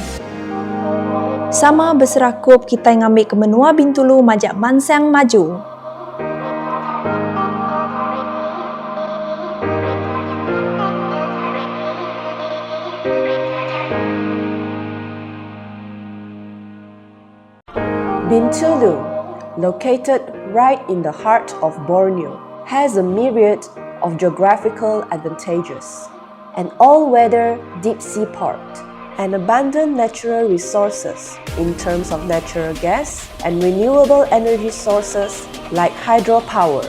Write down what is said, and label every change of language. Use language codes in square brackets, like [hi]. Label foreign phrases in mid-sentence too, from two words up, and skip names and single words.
[iba] Sama beserakup kita ngambil ke menua Bintulu majak mansang maju. [en] Bintulu, located right in the heart of Borneo, has a myriad of geographical advantages: an all-weather deep-sea port, and abundant natural resources in terms of natural gas and renewable energy sources like hydropower.